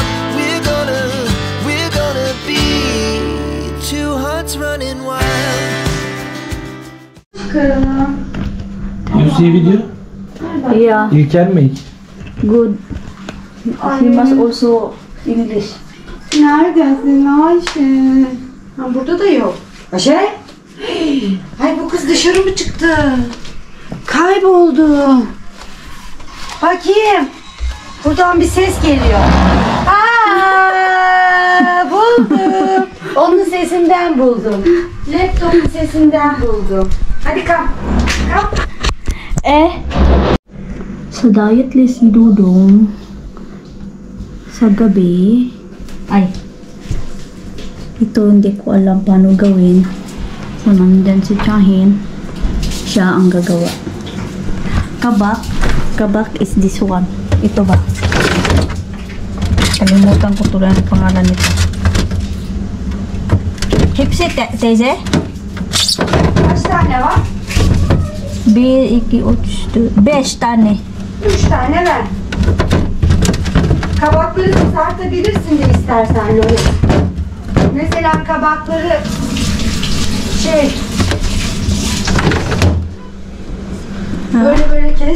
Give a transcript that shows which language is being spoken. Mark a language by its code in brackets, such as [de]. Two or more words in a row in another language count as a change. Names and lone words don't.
[en] We're gonna be two hearts running wild. You see video? Yeah, You can make. good. He must also English. [tr] Neredesin Ayşe? Ha, burada da yok. Ayşe? Ay bu kız dışarı mı çıktı? Kayboldu. Bakayım. Buradan bir ses geliyor. Aa, buldum. Onun sesinden buldum. Laptopun sesinden buldum. Hadi kalk. Kalk. [tl] Sa [en] diet list [tl] ni Dudong, sa gabi, ito hindi ko alam paano gawin. So, nandyan si Chahin, siya ang gagawa. [en] Kabak is this one. [tl] Ito ba? Kalimutan ko tuloy ang pangalan nito. [tr] Hepsi teyze? Kaç tane var? 1, 2, 3, 4, 5 tane. 3 tane ver. Kabakları kızartabilirsin de istersen Loris. Mesela kabakları böyle kes.